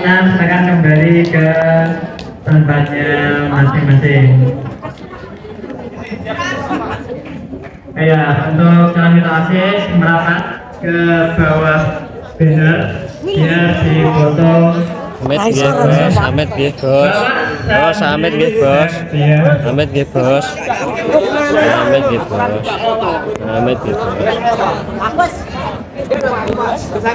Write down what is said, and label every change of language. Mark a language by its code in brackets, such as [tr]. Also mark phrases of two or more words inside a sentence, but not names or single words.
[id] Silakan kembali ke tempatnya masing-masing. Ya, untuk calon ketua OSIS merapat ke bawah banner biar difoto. [jv] Amit nggih, Bos. Amit nggih, Bos. Bos, amit nggih, Bos. Amit nggih, Bos. Amit nggih, Bos. Amit nggih, Bos.